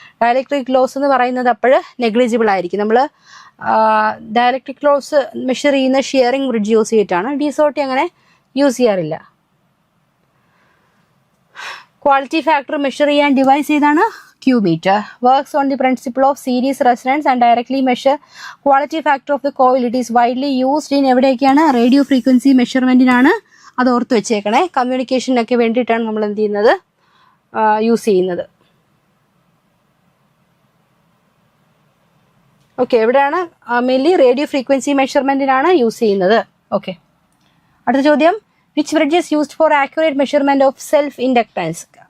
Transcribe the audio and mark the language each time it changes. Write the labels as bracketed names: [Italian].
[Malayalam] Dielectric loss എന്ന് പറയുന്നത് അപ്പോൾ നെഗ്ലിജിബിൾ ആയിരിക്കും. നമ്മൾ ഡയലക്ട്രിക് ലോസ് മെഷർ ചെയ്യുന്ന ഷിയറിംഗ് ബ്രിഡ്ജ് യൂസ് ചെയ്തിട്ടാണ്. ഡിസോട്ടി അങ്ങനെ യൂസ് ചെയ്യാറില്ല. ക്വാളിറ്റി ഫാക്ടർ മെഷർ ചെയ്യാൻ ഡിവൈസ് ചെയ്താണ് Q meter. [English] Works on the principle of series resonance and directly measure quality factor of the coil. It is widely used in [Malayalam] എവിടെയൊക്കെയാണ്? Radio frequency മെഷർമെന്റിനാണ്. അത് ഓർത്ത് വെച്ചേക്കണേ. കമ്മ്യൂണിക്കേഷനൊക്കെ വേണ്ടിയിട്ടാണ് നമ്മൾ എന്ത് ചെയ്യുന്നത്? യൂസ് ചെയ്യുന്നത്. ഓക്കെ. എവിടെയാണ്? മെയിൻലി റേഡിയോ ഫ്രീക്വൻസി മെഷർമെന്റിനാണ് യൂസ് ചെയ്യുന്നത്. ഓക്കെ. അടുത്ത ചോദ്യം, [English] Which bridge is used for accurate measurement of self inductance?